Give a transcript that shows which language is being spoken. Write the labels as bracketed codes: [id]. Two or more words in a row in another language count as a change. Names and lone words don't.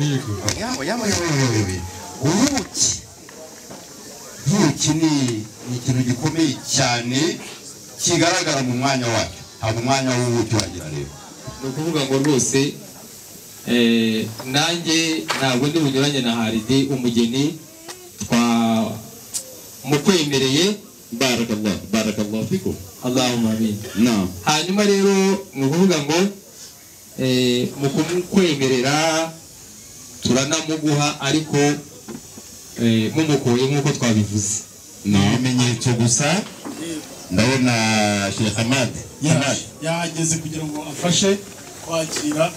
[rw] Ubuki ni ikintu gikomeye cyane kigaragara mu mwanya wacyo. Ntabwo umwanya w'ubuki wagira rero. Ni ukuvuga ngo rwose nanjye ntabwo ndi bunyuranye na Haridi umugeni mukwemereye. [ar] بارك الله فيكم. اللهم آمين. [rw] Naam. Hanyuma rero ni ukuvuga ngo mu kumukwemerera turanamuguha, ariko mumukoye nk'uko twabivuze. Ni ibimenyetso gusa ndabona Sheikh Hamad yahageze kugira ngo afashe kwakira